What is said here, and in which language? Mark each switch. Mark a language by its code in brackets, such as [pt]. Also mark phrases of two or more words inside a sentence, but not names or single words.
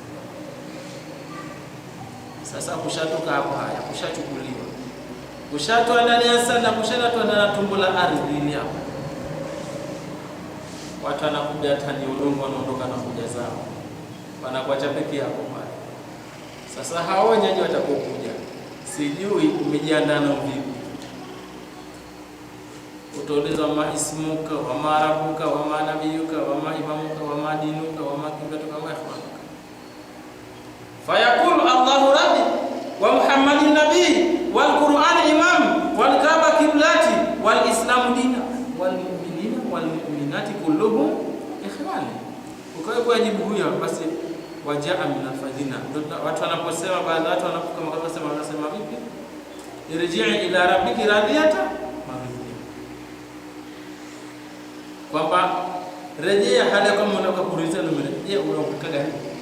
[sw] Sasa kushatoka hapo, haya kushachukuliwa, kushatoa ndani ya sana, kushatoa ndani ya tumbo la ardhi ile hapo. Watu wanakuja hata ni udongo, wanaondoka na kuja zao, wanakuacha peke yako pale. Sasa hao wenyeji watakokuja, sijui umejiandaa na vipi. [ar] Utaulizwa ما اسمك وما ربك وما نبيك وما إمامك وما دينك وما قبلتك وإخوانك. فيقول الله ربي ومحمد نبيي والقرآن إمامي والكعبة قبلتي والإسلام ديني والمؤمنين والمؤمنات كلهم إخواني. [sw] Ukawa jibu huyo basi wajaa [ar] من الفائزين. [sw] Watu wanaposema, baadhi watu wanasema vipi? [ar] ارجعي إلى ربك راضية مرضية, [sw] kwamba rejea hali kama unataka kuridhia, umerejea unakuta gani?